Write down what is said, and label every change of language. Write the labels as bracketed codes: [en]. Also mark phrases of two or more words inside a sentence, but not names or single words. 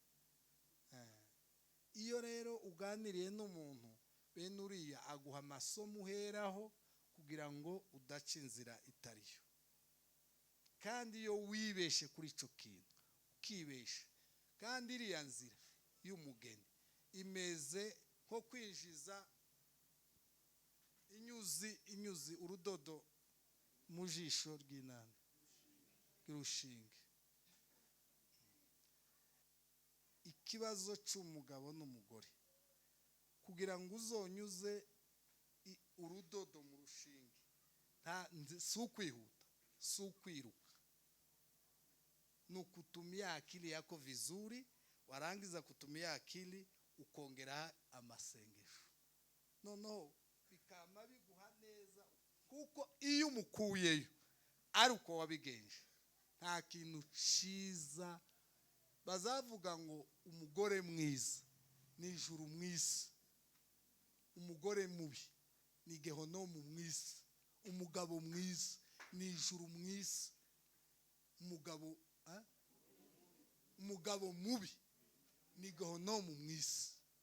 [rw] iyo rero uganiriye n'umuntu bene uriya aguha amasomo uheraho kugira ngo udaca inzira itariyo kandi iyo wibeshe kuri icyo kintu ukibesha kandi iriya nzira y'umugeni imeze nko kwinjiza inyuzi urudodo mu jisho ry'inani ry'urushinge ikibazo cy'umugabo n'umugore kugira ngo uzonyuze urudodo mu rushinge si ukwihuta si ukwiruka ni [sw] ukutumia akili yako vizuri warangiza kutumia akili [rw] ukongera amasengesho noneho bikama biguha neza kuko iyo umukuyeyo ari uko wabigenje nta kintu cyiza bazavuga ngo umugore mwiza ni ijuru mwisi umugore mubi ni gehonomu mwisi umugabo mwiza ni ijuru mwisi umugabo mubi ni gehonomu mwisi